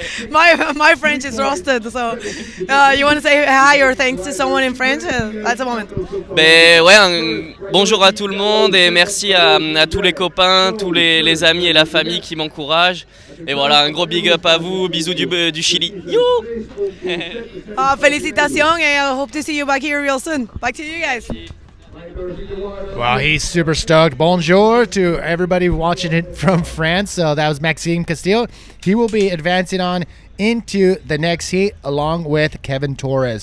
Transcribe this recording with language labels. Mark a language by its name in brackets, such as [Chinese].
[English] My French is rusted, so you want to say hi or thanks to someone in French? That's a moment. [French] Ben ouais, bonjour à tout le monde et merci à tous les copains, tous les amis et la famille qui m'encouragent. Et voilà, un gros big up à vous, bisous du Chili. [English] You! Félicitations, and I hope to see you back here real soon. Back to you guys. Well, he's super stoked. Bonjour to everybody watching it from France. So that was Maxime Castillo. He will be advancing on into the next heat along with Kevin Torres.